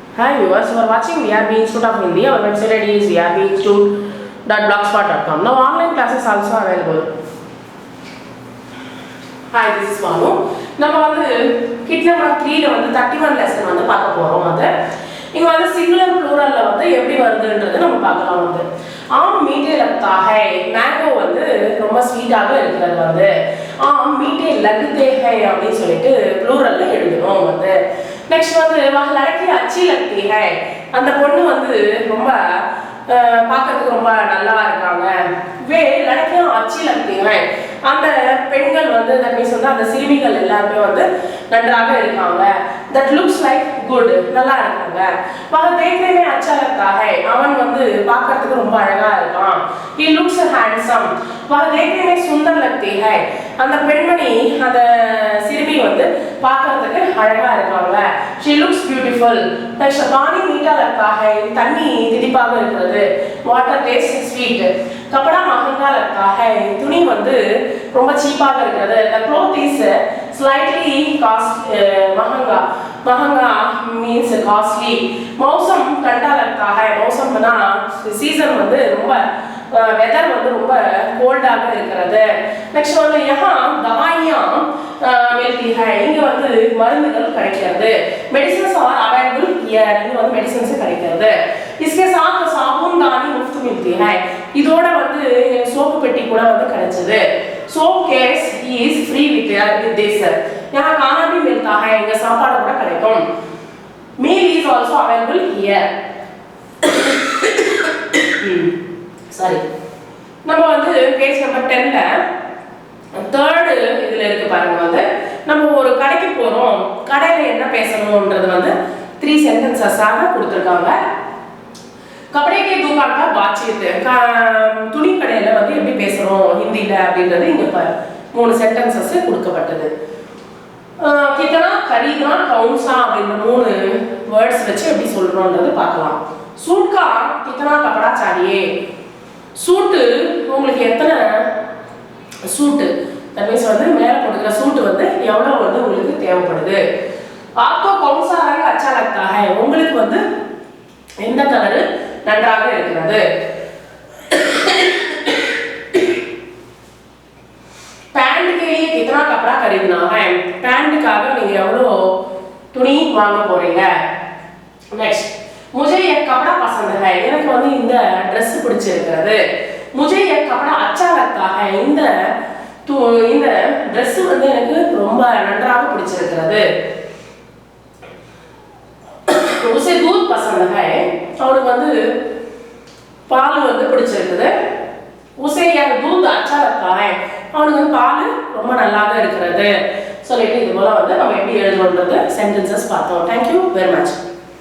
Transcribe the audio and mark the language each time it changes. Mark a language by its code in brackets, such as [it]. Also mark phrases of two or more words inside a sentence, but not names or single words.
[en] Hi viewers, you are watching vrbinstituteofhindi. Our website ID is vrbinstitute.blogspot.com. Now online classes also available. Hi, this is Manu. [ta] நம்ம வந்து [en] KIT number [ta] 3 ல வந்து 31 lesson வந்து பார்க்க போறோம். அது இங்க வந்து [en] singular plural [ta] ல வந்து எப்படி வருதுன்றது நம்ம பார்க்கலாம் வந்து. [hi] आम मीठे लगता है [ta] mango வந்து ரொம்ப ஸ்வீட்டாக இருக்குது வந்து. [hi] आम मीठे लगते हैं [ta] அப்படி சொல்லிட்டு plural ல எழுதணும் வந்து. நெக்ஸ்ட் வந்து [hi] वह लड़की अच्छी लगती है [ta] அந்த பொண்ணு வந்து ரொம்ப பார்க்கிறதுக்கு ரொம்ப நல்லா இருக்காங்க. [hi] वे लड़कियां अच्छी लगती हैं [ta] அந்த பெண்கள் வந்து [en] that means [ta] வந்து அந்த சிறுமிகள் எல்லாரும் வந்து நன்றாக இருக்காங்க. [en] that looks like good [ta] நல்லா இருக்காங்க. [hi] वह देखने में अच्छा लगता है [ta] அவன் வந்து பார்க்கிறதுக்கு ரொம்ப அழகா இருக்கான். [en] he looks handsome [hi] वह देखने में सुंदर लगती है [ta] அந்த பெண்மணி அந்த சிறுமி வந்து பார்க்கிறதுக்கு அழகா இருக்காங்க. [en] she looks beautiful next [hi] पानी मीठा लगता है [ta] தண்ணி திதிப்பாக இருக்கிறது. [en] water tastes sweet [hi] कपड़ा महंगा लगता है [ta] துணி வந்து ரொம்ப சீப்பாக இருக்கிறது. [en] the cloth is slightly [ta] महंगा [en] means costly [hi] मौसम ठंडा लगता है [ta] मौसमனா சீசன் வந்து ரொம்ப வெதர் வந்து ரொம்ப கோல்டாக இருக்கிறது. நெக்ஸ்ட் வந்து [hi] यहाँ दवाइयां मिलती है [ta] இங்க வந்து மருந்துகள் கிடைக்கிறது. [en] medicines are available here [ta] இங்க வந்து medicines கிடைக்கிறது. [hi] इसके साथ साबुनदानी मुफ्त मिलती है [ta] இதோட வந்து சோப்பு பெட்டி கூட வந்து கிடைச்சது. [en] soap case is free with this [hi] यहाँ खाना भी मिलता है [ta] இங்க சாப்பாடு கூட கிடைக்கும். [en] meal is also available here [ta] சாரி நம்ம வந்து [en] page number [ta] 10 ல தேர்ட் இதுல இருக்கு பாருங்க வந்து நம்ம ஒரு கடைக்கு போறோம் கடையில என்ன பேசணும்ன்றது வந்து 3 சென்டென்சஸ் ஆக கொடுத்திருக்காங்க. [hi] कपड़े के दुकान का बातचीत [ta] துணி கடையில வந்து எப்படி பேசணும் ஹிந்தில அப்படின்றது இங்க 3 சென்டென்சஸ் கொடுக்கப்பட்டது. [hi] कितना खरीदना कौन सा [ta] அப்படின்ற 3 வேர்ட்ஸ் வச்சு எப்படி சொல்றோம்ன்றது பார்க்கலாம். [hi] सूट का कितना कपड़ा चाहिए सूट [ta] உங்களுக்கு எத்தனை सूट [en] that means [ta] வந்து மேல போடுற सूट வந்து எவ்வளவு வந்து உங்களுக்கு தேவைப்படுது. [hi] आपको कौन सा रंग अच्छा लगता है [ta] உங்களுக்கு வந்து எந்த கலர் நன்றாக இருக்கிறது. [hi] पैंट के लिए कितना कपड़ा खरीदना है [ta] पैंटக்காக நீங்க எவ்வளவு துணி வாங்க போறீங்க. नेक्स्ट [hi] मुझे ये कपड़ा पसंद है [ta] எனக்கு வந்து இந்த Dress பிடிச்சிருக்குது. [hi] मुझे ये कपड़ा अच्छा लगता है [ta] இந்த Dress வந்து எனக்கு ரொம்ப நன்றாக பிடிச்சிருக்குது. [hi] उसे दूध पसंद है [ta] அவருக்கு வந்து பால் வந்து பிடிச்சிருக்குது. [hi] उसे ये दूध अच्छा लगता है [ta] அவருக்கு வந்து பால் ரொம்ப நல்லாக இருக்குது சொல்லிட்டு இது போல வந்து நம்ம எப்படி எழுதணும்ன்றது சென்டென்சஸ் பார்த்தோம். [en] Thank you very much.